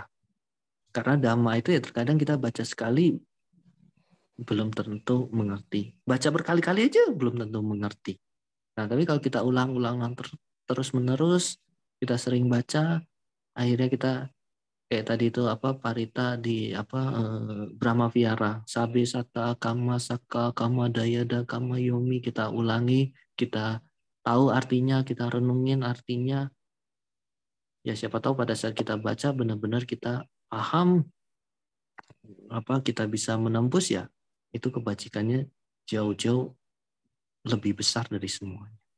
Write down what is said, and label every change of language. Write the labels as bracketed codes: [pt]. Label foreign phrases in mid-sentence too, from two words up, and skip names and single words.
[id] Karena dhamma itu ya terkadang kita baca sekali belum tentu mengerti. Baca berkali-kali aja belum tentu mengerti. Nah, tapi kalau kita ulang-ulang terus-menerus, kita sering baca, akhirnya kita kayak tadi itu parita di Brahma Vihara, [pi] sabe sata kama saka kama dayada kama yomi, [id] kita ulangi, kita tahu artinya, kita renungin artinya. Ya siapa tahu pada saat kita baca benar-benar kita paham, kita bisa menembus, ya itu kebajikannya jauh-jauh lebih besar dari semuanya.